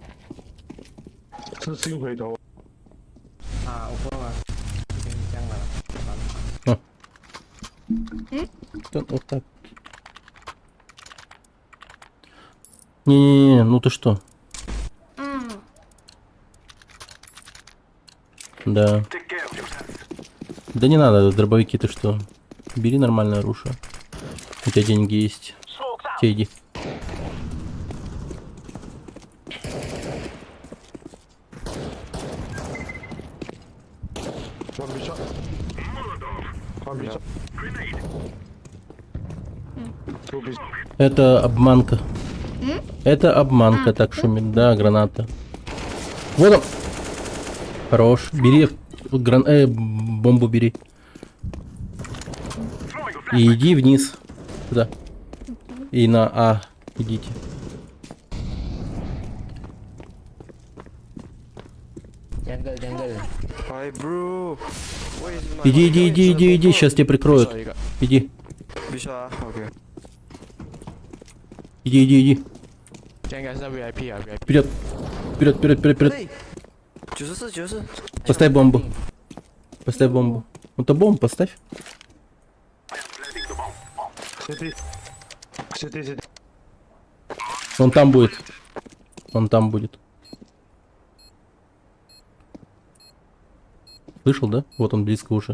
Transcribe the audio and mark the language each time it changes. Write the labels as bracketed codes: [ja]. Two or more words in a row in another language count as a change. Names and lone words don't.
[ru] Вот так. Не, ну ты что? Да. [en] Take care of yourself. [ru] Да не надо, дробовики, ты что? Бери нормальное оружие. У тебя деньги есть. Те иди. Это обманка. Это обманка, так шумит. Да, граната. Вот он. Хорош. Бери бомбу бери. И иди вниз. Туда. И на А идите. [en] Jungle, jungle. Hi, bro. [ru] Иди, сейчас тебя прикроют. Иди, [id] Bisa, oke. [ru] иди. [id] Jangan guys, [en] VIP ah, VIP. [ru] Вперед. Вперед. 94. Поставь бомбу. Поставь бомбу. Ну то бомбу поставь. Он там будет. Он там будет. Слышал, да? Вот он близко уже.